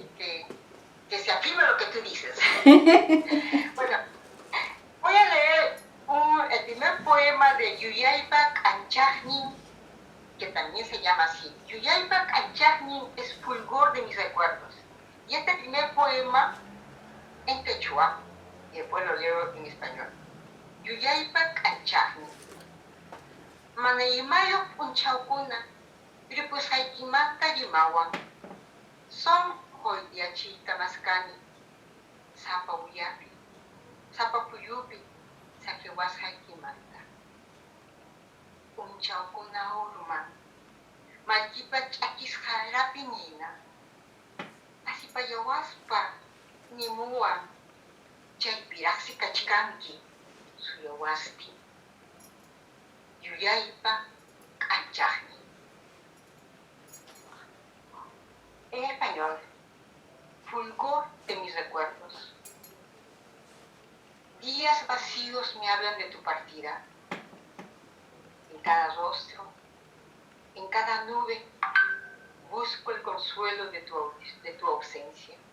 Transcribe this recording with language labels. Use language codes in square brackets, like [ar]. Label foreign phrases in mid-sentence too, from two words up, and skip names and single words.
[es] espero que se afirme lo que tú dices. Bueno, voy a leer el primer poema de Yuyaypak Anchagnin, que también se llama así. Yuyaypak Anchagnin es fulgor de mis recuerdos. Y este primer poema en quechua, y después lo leo en español. [qu] Yuyaypak Anchagnin. Manaymayo punchaukuna, ripusaykimanta rimawan. Son hoydiachita maskani, sapa uyapi, sapa puyupi, sakiwasaykimanta. Punchaukuna urman, malkipa ch'akisqarapi nina, asipayawaspa nimuwan, chaypiraqsi kachkanki, suyawaspi. Yuyaypa Anchagnin. [es] En español, fulgor de mis recuerdos. Días vacíos me hablan de tu partida. En cada rostro, en cada nube, busco el consuelo de tu ausencia.